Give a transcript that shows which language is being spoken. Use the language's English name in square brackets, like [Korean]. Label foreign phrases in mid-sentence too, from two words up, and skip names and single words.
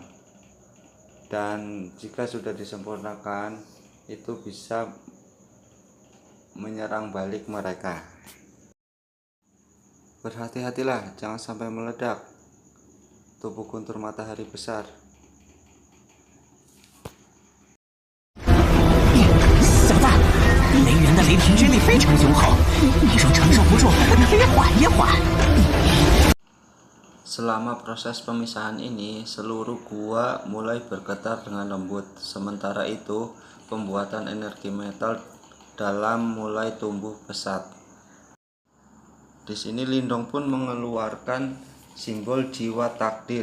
[Indonesian] Dan jika sudah disempurnakan, itu bisa menyerang balik mereka. Berhati-hatilah, jangan sampai meledak tubuh guntur matahari besar. [Chinese] 小子，雷源的雷霆之力非常雄厚，你若承受不住，可以缓一缓。 [Indonesian] Selama proses pemisahan ini, seluruh gua mulai bergetar dengan lembut. Sementara itu, pembuatan energi metal dalam mulai tumbuh pesat. Di sini Lindong pun mengeluarkan simbol jiwa takdir.